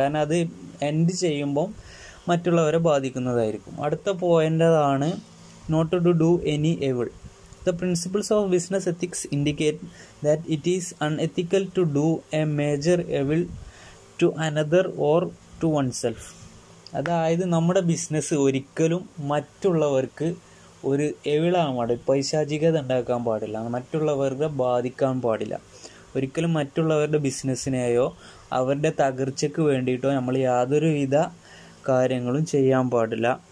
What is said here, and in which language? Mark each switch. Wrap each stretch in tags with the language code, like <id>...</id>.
<ml>കാരണം അത് എൻഡ് ചെയ്യുമ്പം മറ്റുള്ളവരെ ബാധിക്കുന്നതായിരിക്കും. അടുത്ത പോയിൻ്റാണ്</ml> <en>not to do any evil. The principles of business ethics indicate that it is unethical to do a major evil to another or to oneself.</en> <ml>അതായത് നമ്മുടെ business ഒരിക്കലും മറ്റുള്ളവർക്ക് ഒരു എവിളാൻ പാടില്ല, പൈശാചികത ഉണ്ടാക്കാൻ പാടില്ല, മറ്റുള്ളവരെ ബാധിക്കാൻ പാടില്ല. ഒരിക്കലും മറ്റുള്ളവരുടെ ബിസിനസ്സിനെയോ അവരുടെ തകർച്ചയ്ക്ക് വേണ്ടിയിട്ടോ നമ്മൾ യാതൊരുവിധ കാര്യങ്ങളും ചെയ്യാൻ പാടില്ല.</ml>